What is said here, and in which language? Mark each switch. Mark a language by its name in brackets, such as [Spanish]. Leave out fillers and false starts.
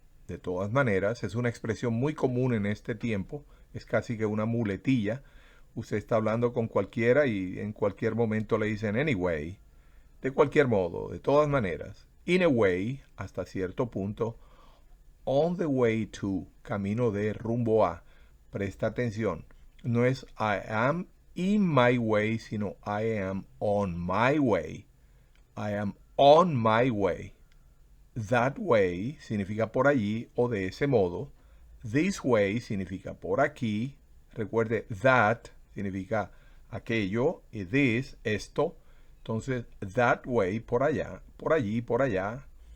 [Spanish] De todas maneras, es una expresión muy común en este tiempo. Es casi que una muletilla. Usted está hablando con cualquiera y en cualquier momento le dicen anyway. De cualquier modo, de todas maneras. In a way, hasta cierto punto. On the way to, camino de, rumbo a. Presta atención. No es [English] I am in my way, [Spanish] sino [English] I am on my way. I am on my way. [Spanish] That way significa por allí o de ese modo. This way significa por aquí. Recuerde, that significa aquello y this, esto. Entonces, that way, por allá, por allí, por allá.